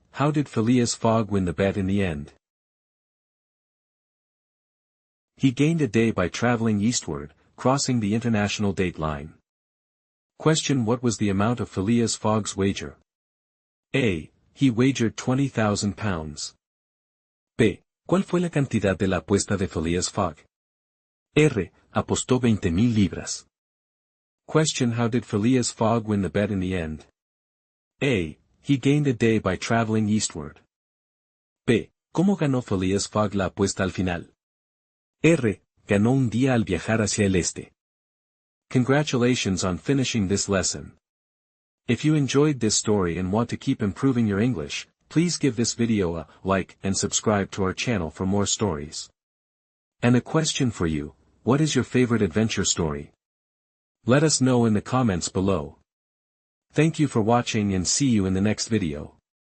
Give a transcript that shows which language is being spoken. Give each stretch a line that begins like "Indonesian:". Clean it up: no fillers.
English: How did Phileas Fogg win the bet in the end? He gained a day by traveling eastward, crossing the international date line. Question. What was the amount of Phileas Fogg's wager? A. He wagered £20,000. B.
Spanish: ¿Cuál fue la cantidad de la apuesta de Phileas Fogg? R. Apostó 20,000 libras. Question.
English: How did Phileas Fogg win the bet in the end? A. He gained a day by traveling eastward. B.
Spanish: ¿Cómo ganó Phileas Fogg la apuesta al final? R. Ganó un día al viajar hacia el este.
English: Congratulations on finishing this lesson. If you enjoyed this story and want to keep improving your English, please give this video a like and subscribe to our channel for more stories. And a question for you, what is your favorite adventure story? Let us know in the comments below. Thank you for watching and see you in the next video.